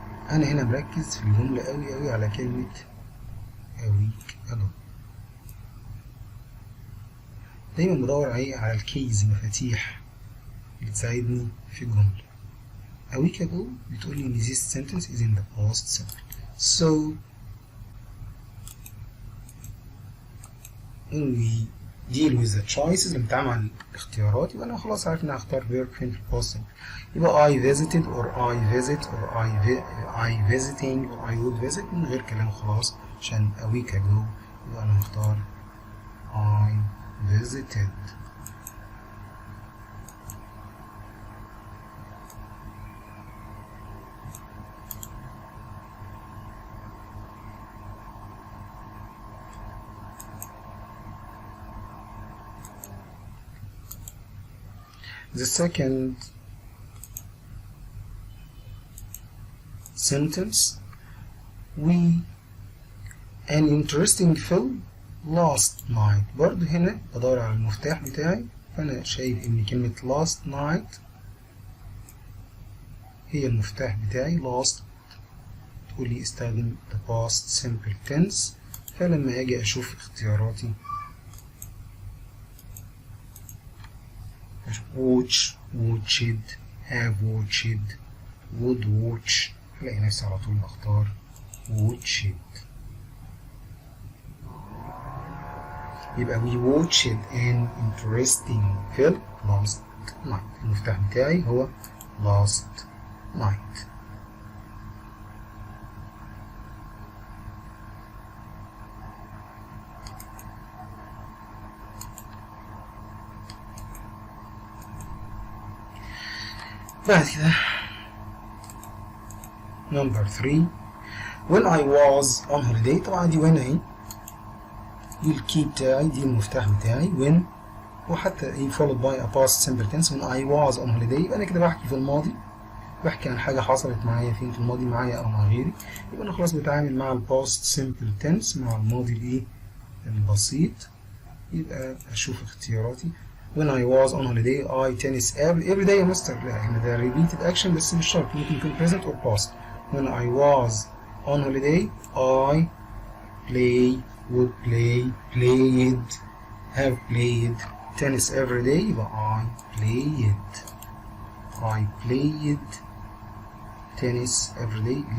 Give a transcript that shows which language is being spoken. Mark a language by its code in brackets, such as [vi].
[ar] أنا هنا مركز في الجملة أوي على كلمة a week ago. دايما بدور على الكيز مفاتيح اللي تساعدني في الجملة. [en] A week ago [ar] بتقول لي إن [en] this sentence is in the past simple. So when we deal with the choices [ar] اللي بنتعامل مع الاختيارات يبقى أنا خلاص عارف إن أنا هختار verb فين في الpast simple. [en] يبقى I visited or I visit or I visiting or I would visit [ar] من غير كلام خلاص عشان [en] a week ago يبقى أنا هختار I visited. The second sentence, we an interesting film last night. [ar] برضه هنا بدور على المفتاح بتاعي، فأنا شايف إن كلمة last night هي المفتاح بتاعي. last تقول لي استخدم [en] the past simple tense، [ar] فلما أجي أشوف اختياراتي watch، watched، have watched، would watch، هلاقي نفسي على طول بختار watched. [en] يبقى we watched an interesting film last night. [ar] المفتاح بتاعي هو last night. [en] بعد كده number 3 when I was on holiday. [ar] طبعا دي when اهي، دي الكي بتاعي، دي المفتاح بتاعي when، وحتى ايه [en] followed by a past simple tense when I was on holiday. [ar] يبقى انا كده بحكي في الماضي، بحكي عن حاجة حصلت معايا فين في الماضي، معايا او مع غيري. يبقى انا خلاص بتعامل مع الباست simple tense، مع الماضي الايه البسيط. يبقى اشوف اختياراتي [en] when I was on holiday I tennis every day يا mister. [ar] لا هنا ده repeated action بس مش شرط، ممكن يكون [en] present or past. when I was on holiday I play، would play، played، have played tennis every day. يبقى I played tennis every day.